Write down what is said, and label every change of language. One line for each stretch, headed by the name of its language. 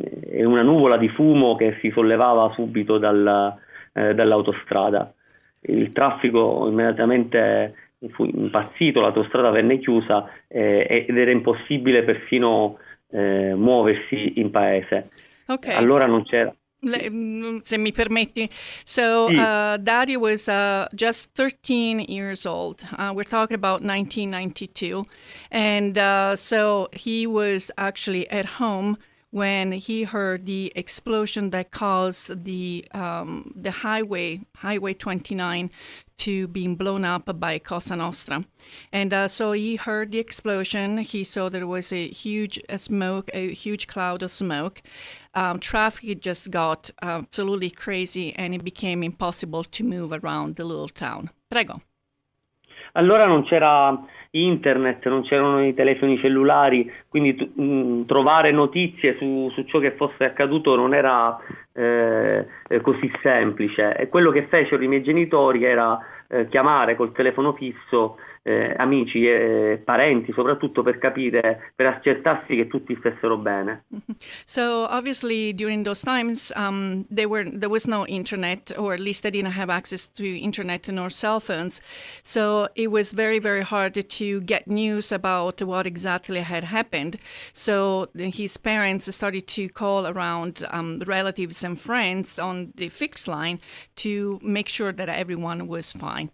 Italian: e una nuvola di fumo che si sollevava subito dall'autostrada. Il traffico immediatamente fu impazzito, l'autostrada venne chiusa ed era impossibile persino muoversi in paese. Okay. Allora non c'era. Se mi permetti. So Sì.
English: Dario was just 13 years old. We're talking about 1992. And so he was actually at home when he heard the explosion that caused the highway 29 to being blown up by Cosa Nostra. And so he heard the explosion. He saw there was a huge smoke, a huge cloud of smoke. Traffic just got absolutely crazy and it became impossible to move around the little town.
Italian: Prego. Allora non c'era internet, non c'erano i telefoni cellulari, quindi trovare notizie su ciò che fosse accaduto non era così semplice. E quello che fecero i miei genitori era chiamare col telefono fisso amici e parenti, soprattutto per capire, per accertarsi che tutti stessero bene.
English: So obviously during those times there was no internet, or at least they didn't have access to internet nor cell phones. So it was very, very hard to get news about what exactly had happened. So his parents started to call around relatives and friends on the fixed line to make sure that everyone was fine.